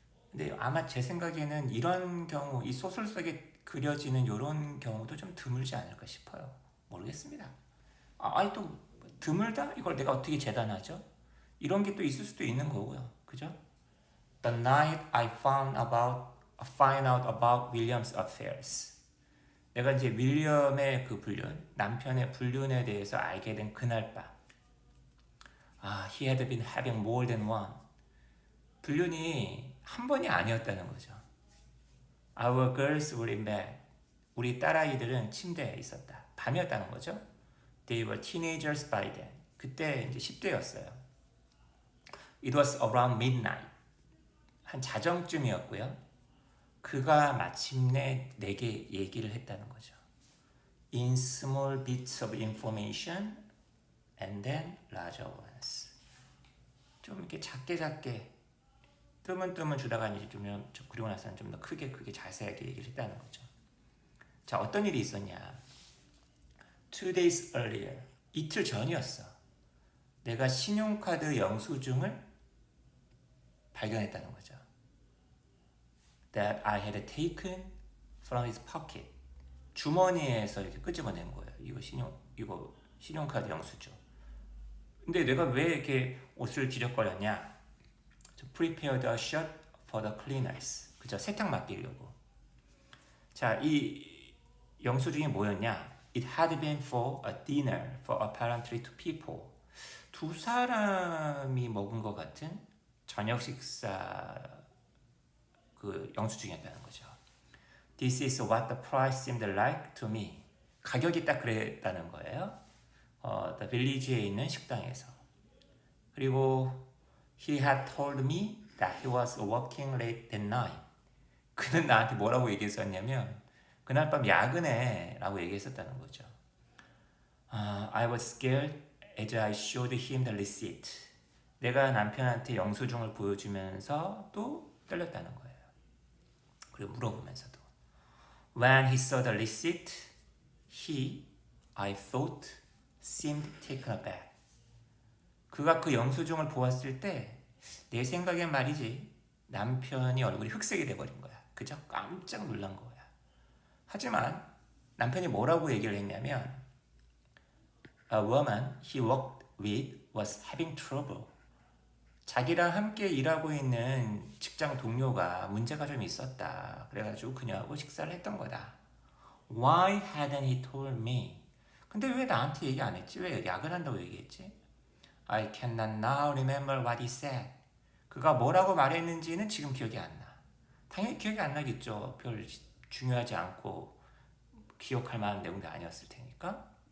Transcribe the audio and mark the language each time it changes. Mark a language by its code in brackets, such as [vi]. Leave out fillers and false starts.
[ko] 근데 아마 제 생각에는 이런 경우 이 소설 속에 그려지는 이런 경우도 좀 드물지 않을까 싶어요. 모르겠습니다. 아니 또 드물다? 이걸 내가 어떻게 재단하죠? 이런 게 또 있을 수도 있는 거고요. 그죠? [en] The night I find out about William's affairs. [ko] 내가 이제 윌리엄의 그 불륜, 남편의 불륜에 대해서 알게 된 그날 밤. [en] He had been having more than one. [ko] 불륜이 한 번이 아니었다는 거죠. [en] Our girls were in bed. [ko] 우리 딸아이들은 침대에 있었다. 밤이었다는 거죠. [en] They were teenagers by then. [ko] 그때 이제 10대였어요. [en] It was around midnight. [ko] 한 자정쯤이었고요. 그가 마침내 내게 얘기를 했다는 거죠. [en] In small bits of information and then larger ones. [ko] 좀 이렇게 작게 뜨문뜨문 주다가 이제 좀 그리고 나서는 좀 더 크게 자세하게 얘기를 했다는 거죠. 자, 어떤 일이 있었냐? [en] 2 days earlier. [ko] 이틀 전이었어. 내가 신용카드 영수증을 발견했다는 거죠. [en] That I had taken from his pocket. [ko] 주머니에서 이렇게 끄집어낸 거예요. 이거 신용카드 영수증. 근데 내가 왜 이렇게 옷을 뒤적거렸냐? [en] To prepare the shirt for the cleaners. [ko] 그죠? 세탁 맡기려고. 자, 이 영수증이 뭐였냐? [en] It had been for a dinner for apparently two people. [ko] 두 사람이 먹은 것 같은 저녁 식사 그 영수증이었다는 거죠. [en] This is what the price seemed like to me. [ko] 가격이 딱 그랬다는 거예요. The village에 있는 식당에서. [en] 그리고 he had told me that he was working late that night. [ko] 그는 나한테 뭐라고 얘기했었냐면 그날 밤 야근해 라고 얘기했었다는 거죠. [en] I was scared as I showed him the receipt. [ko] 내가 남편한테 영수증을 보여주면서 또 떨렸다는 거예요. 그리고 물어보면서도 [en] When he saw the receipt, I thought, seemed taken aback. [ko] 그가 그 영수증을 보았을 때 내 생각엔 말이지 남편이 얼굴이 흑색이 돼버린 거야. 그죠? 깜짝 놀란 거야. 하지만 남편이 뭐라고 얘기를 했냐면 [en] A woman he worked with was having trouble. [ko] 자기랑 함께 일하고 있는 직장 동료가 문제가 좀 있었다. 그래가지고 그녀하고 식사를 했던 거다. [en] Why hadn't he told me? [ko] 근데 왜 나한테 얘기 안 했지? 왜 야근한다고 얘기했지? [en] I cannot now remember what he said. [ko] 그가 뭐라고 말했는지는 지금 기억이 안 나. 당연히 기억이 안 나겠죠. 별 중요하지 않고 기억할 만한 내용도 아니었을 테니까.